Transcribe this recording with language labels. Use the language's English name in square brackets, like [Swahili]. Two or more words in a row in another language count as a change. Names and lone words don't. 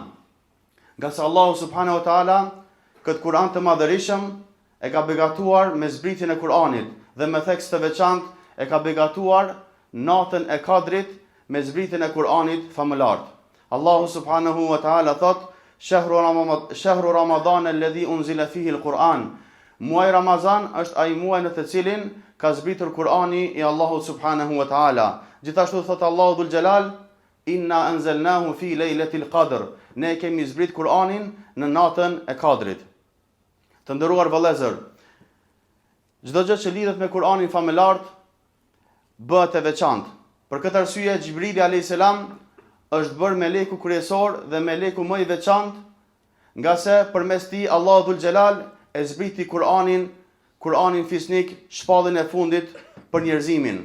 [Albanian] Nga se Allahu [Arabic] سبحانه وتعالى [Albanian] këtë Kur'an të madhërisëm e ka begatuar me zbritjen e Kur'anit dhe me tekst të veçantë e ka begatuar natën e Kadrit me zbritjen e Kur'anit famëlart. Allahu [Arabic] سبحانه وتعالى [Albanian] thot: [Arabic] "شهر رمضان الذي أنزل فيه القرآن." [Albanian] Muaji Ramazan është ai muaj në të cilin ka zbritur Kur'ani i Allahut [Arabic] سبحانه وتعالى. [Albanian] Gjithashtu thot Allahu [Arabic] ذو الجلال: "إنا أنزلناه في ليلة القدر." [Albanian] Ne kemi zbrit Kur'anin në natën e Kadrit. Të nderuar vëllezër, çdo gjë që lidhet me Kur'anin famëlart bëhet e veçantë. Për këtë arsye Xhibrili [Arabic] عليه السلام [Albanian] është bërë meleku kryesor dhe meleku më i veçantë, nga se përmes tij Allahu [Arabic] ذو الجلال [Albanian] e zbriti Kur'anin fisnik, shpallin e fundit për njerëzimin.